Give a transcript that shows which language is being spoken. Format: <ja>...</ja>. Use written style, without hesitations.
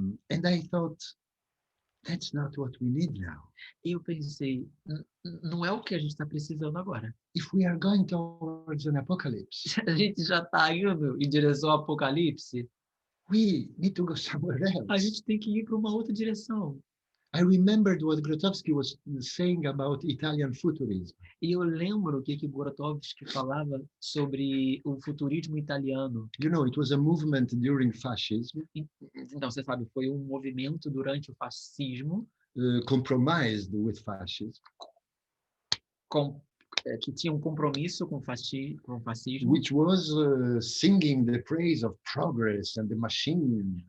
<en>And I thought, that's not what we need now.</en> <pt>E eu pensei, não é o que a gente está precisando agora.</pt> <en>If we are going towards an apocalypse,</en> <pt>A gente já está indo em direção ao apocalipse,</pt> <en>we need to go somewhere</en> <pt>a</pt> <en>else.</en> <pt>gente tem que ir para uma outra direção.</pt> <en>I remembered what Grotowski was saying about Italian futurism.</en> <pt>E eu lembro o que Grotowski falava sobre o futurismo italiano.</pt> <en>You know, it was a movement during fascism,</en> <pt>Então, você sabe, foi um movimento durante o fascismo</pt> <en>compromised with fascism,</en> <pt>que tinha um compromisso com o fascismo,</pt> <en>which was singing the praise of progress and the machine.</en>